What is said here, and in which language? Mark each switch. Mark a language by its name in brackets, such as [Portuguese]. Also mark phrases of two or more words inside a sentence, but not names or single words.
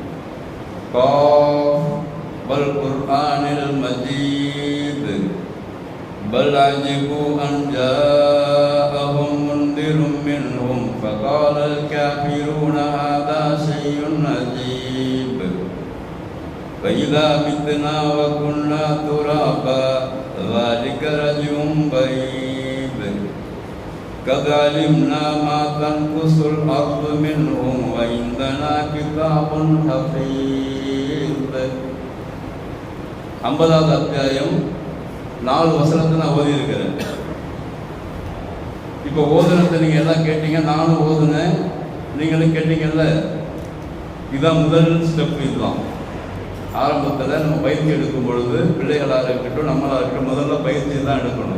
[Arabic] ق والقرآن المجيد بل عجبوا أن جاءهم منذر منهم فقال الكافرون هذا شيء عجيب أإذا متنا وكنا ترابا ذلك رجع بعيد قد علمنا ما تنقص الأرض منهم وعندنا كتاب حفيظ. [Tamil] 50வது அத்தியாயம் 4 வசனத்தை நான் ஓதி இருக்கிறேன். இப்போ ஓதுனத்தை நீங்கள் எல்லாம் கேட்டீங்க, நானும் ஓதுனேன், நீங்களும் கேட்டீங்கல்ல. இதுதான் முதல் ஸ்டெப். இதுதான் ஆரம்பத்தில் நம்ம பயிற்சி எடுக்கும் பொழுது பிள்ளைகளாக இருக்கட்டும் நம்மளாக இருக்கட்டும் முதல்ல பயிற்சி தான் எடுக்கணும்.